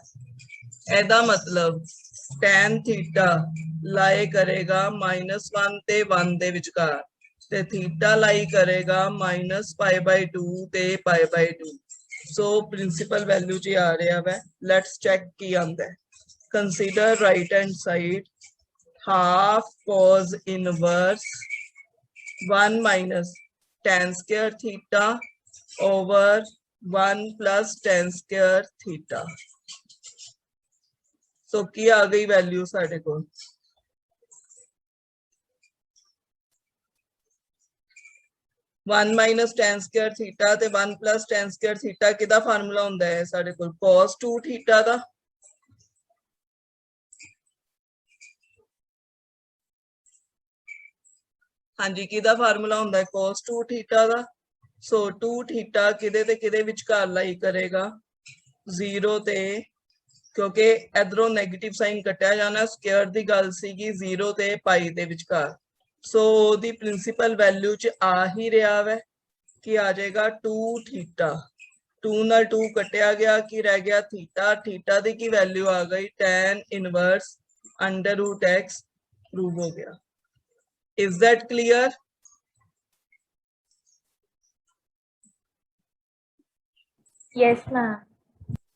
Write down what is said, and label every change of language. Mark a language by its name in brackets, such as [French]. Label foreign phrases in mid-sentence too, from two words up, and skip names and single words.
[Punjabi] ਇਹਦਾ ਮਤਲਬ tan ਥੀਟਾ ਲਾਈ ਕਰੇਗਾ -1 ਤੇ 1 ਦੇ ਵਿਚਕਾਰ, ਤੇ ਥੀਟਾ ਲਾਈ ਕਰੇਗਾ -π/2 ਤੇ π/2। ਸੋ [English] principal value [Punjabi] ਜੀ ਆ ਰਿਹਾ ਵੈ। [English] let's check [Punjabi] ਕੀ ਆਂਦਾ ਹੈ। [English] consider right hand side half cos inverse 1 minus tan square theta over 1 plus tan square theta। [Punjabi] so ਕੀ ਆ ਗਈ ਵੈਲਿਊ ਸਾਡੇ ਕੋਲ? [English] 1 minus tan square theta [Punjabi] ਤੇ [English] 1 plus tan square theta [Punjabi] ਕਿਹਦਾ ਫਾਰਮੂਲਾ ਹੁੰਦਾ ਹੈ ਸਾਡੇ ਕੋਲ? [English] cos 2 theta [Punjabi] ਦਾ। ਹਾਂਜੀ ਕਿਹਦਾ ਫਾਰਮੂਲਾ ਹੁੰਦਾ ਹੈ? [English] cos 2 theta [Punjabi] ਦਾ। ਸੋ 2 ਥੀਟਾ ਕਿਹਦੇ ਤੇ ਕਿਹਦੇ ਵਿਚਕਾਰ ਲਾਈ ਕਰੇਗਾ? 0 ਤੇ, ਕਿਉਂਕਿ ਇਧਰੋਂ [English] negative sign [Punjabi] ਕੱਟਿਆ ਜਾਣਾ, ਸਕੁਅਰ ਦੀ ਗੱਲ ਸੀਗੀ 0 ਤੇ ਪਾਈ ਦੇ ਵਿਚਕਾਰ। ਸੋ ਉਹਦੀ [English] principal value [Punjabi] ਚ ਆ ਹੀ ਰਿਹਾ ਵੈ ਕਿ ਆ ਜਾਏਗਾ 2 ਥੀਟਾ। 2 ਨਾਲ 2 ਕੱਟਿਆ ਗਿਆ, ਕੀ ਰਹਿ ਗਿਆ? ਥੀਟਾ। ਥੀਟਾ ਦੀ ਕੀ ਵੈਲਿਊ ਆ ਗਈ? [English] tan inverse under root x prove [Punjabi] ਹੋ ਗਿਆ। [English] Is that clear? Yes, ma'am.